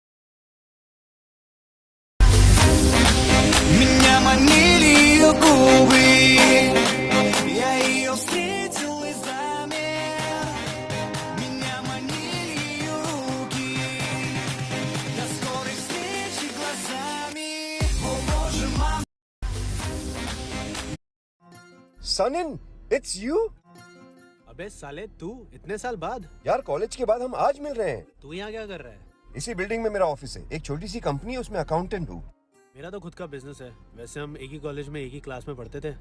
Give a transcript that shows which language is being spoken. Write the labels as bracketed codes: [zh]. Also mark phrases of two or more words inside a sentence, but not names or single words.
[ru] Меня манили ее губы, я ее встретил и замер. Меня манили ее руки, до скорой встречи глазами. О боже мой. [en] सनिन, it's you। [hi] अबे साले तू इतने साल बाद यार कॉलेज के बाद हम आज मिल रहे हैं। तू यहाँ क्या कर रहा है? इसी बिल्डिंग में मेरा ऑफिस है, एक छोटी सी कंपनी है, उसमें अकाउंटेंट हूँ। मेरा तो खुद का बिजनेस है। वैसे हम एक ही कॉलेज में एक ही क्लास में पढ़ते थे।